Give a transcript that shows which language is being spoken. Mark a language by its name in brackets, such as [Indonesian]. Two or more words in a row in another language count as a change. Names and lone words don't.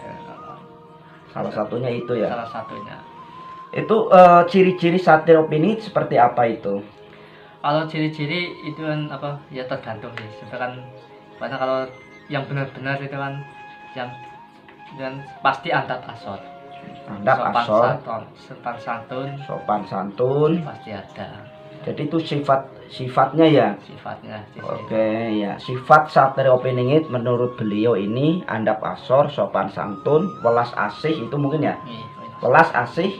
[Indonesian] Salah satunya itu ya. Salah satunya. Itu ciri-ciri Satrio Piningit seperti apa itu? Kalau ciri-ciri itu kan apa ya tergantung sih. Sebenarnya karena kalau yang benar-benar itu kan yang dan pasti [Javanese] andap asor. Andap asor, [Indonesian] sopan santun, sopan santun, pasti ada. Jadi itu sifatnya ya. Sifatnya. Oke ya, sifat Satrio Piningit menurut beliau ini [Javanese] andap asor, [Indonesian] sopan santun, [Javanese] welas asih [Indonesian] itu mungkin ya. [Javanese] Welas asih,